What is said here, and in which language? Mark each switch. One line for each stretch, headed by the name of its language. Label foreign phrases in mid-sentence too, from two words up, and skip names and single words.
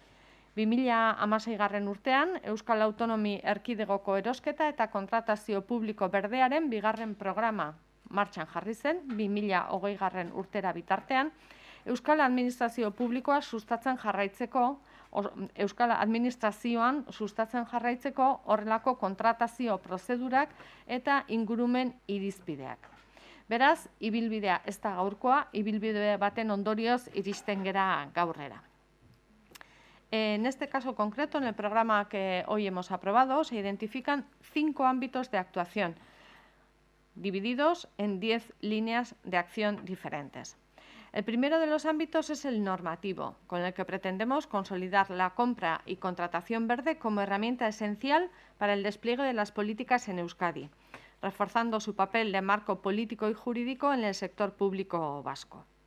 Basque: 2016 urtean, Euskal Autonomi Erkidegoko erosketa eta kontratazio publiko berdearen bigarren programa martxan jarri zen, 2020 urtera bitartean, Euskal Administrazio Publikoa sustatzen jarraitzeko, Euskal Administrazioan sustatzen jarraitzeko horrelako kontratazio prozedurak eta ingurumen irizpideak. Beraz, ibilbidea ez da gaurkoa, ibilbide baten ondorioz iristen gera gaurrera.
Spanish: En este caso concreto, en el programa que hoy hemos aprobado, se identifican 5 ámbitos de actuación, divididos en 10 líneas de acción diferentes. El primero de los ámbitos es el normativo, con el que pretendemos consolidar la compra y contratación verde como herramienta esencial para el despliegue de las políticas en Euskadi, reforzando su papel de marco político y jurídico en el sector público vasco.